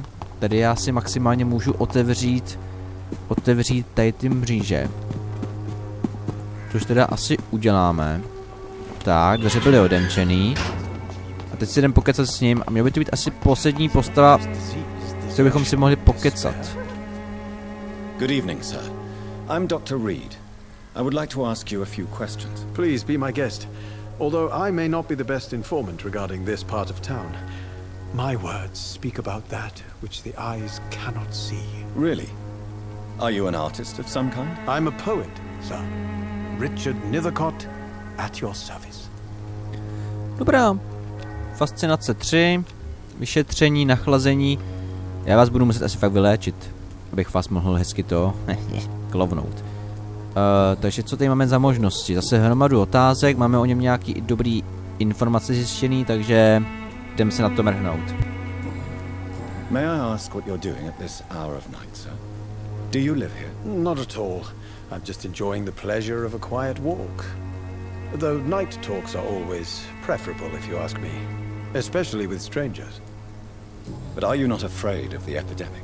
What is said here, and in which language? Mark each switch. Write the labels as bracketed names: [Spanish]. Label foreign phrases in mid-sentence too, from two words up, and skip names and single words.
[Czech] Tady já si maximálně můžu otevřít tady ty mříže. Což teda asi uděláme. Tak, dveře byly odemčený. A teď si jdem pokecat s ním a měl by to být asi poslední postava, co bychom si mohli pokecat. [English] Good evening, sir. I'm Dr. Reed. I would like to ask you a few questions. Please be my guest. Although I may not be the best informant regarding this part of town, my words speak about that which the eyes cannot see. Really? Are you an artist of some kind? I'm a poet, sir. Richard Nethercott, at your service. [Czech] Dobrá. Fascinace 3. Vyšetření, nachlazení. Já vás budu muset asi fakt vyléčit, abych vás mohl hezky to klovnout. Takže co tady máme za možnosti? Zase hromadu otázek, máme o něm nějaký dobrý informace zjištěný, takže jdeme se na to mrhnout. [English] May I ask what you're doing at this hour of night, sir? Do you live here? Not at all. I'm just enjoying the pleasure of a quiet walk. Though night talks are always preferable, if you ask me. Especially with strangers. But are you not afraid of the epidemic?